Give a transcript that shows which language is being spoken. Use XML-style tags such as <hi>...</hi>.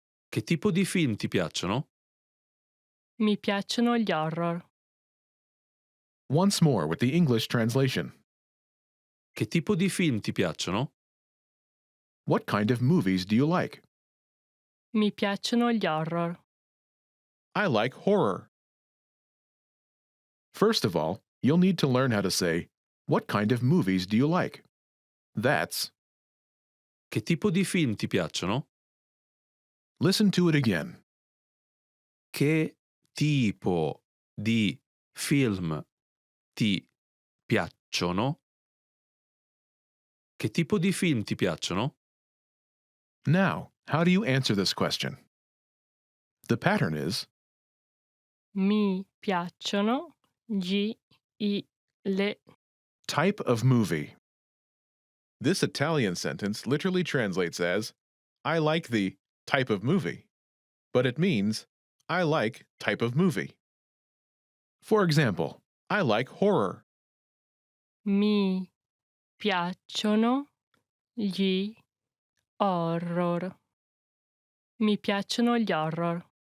<it>Che tipo di film ti piacciono? Mi piacciono gli horror.</it> <en>Once more with the English translation.</en> <it>Che tipo di film ti piacciono?</it> <en>What kind of movies do you like?</en> <it>Mi piacciono gli horror.</it> <en>I like horror. First of all, you'll need to learn how to say, what kind of movies do you like? That's,</en> <it>Che tipo di film ti piacciono?</it> <en>listen to it again.</en> <it>Che tipo di film ti piacciono? Che tipo di film ti piacciono?</it> <en>Now, how do you answer this question? The pattern is,</en> <it>Mi piacciono le.</it> <en>type of movie. This Italian sentence literally translates as, I like the type of movie, but it means, I like type of movie. For example, I like horror.</en> <it>Mi piacciono gli horror. Mi piacciono gli horror.</it>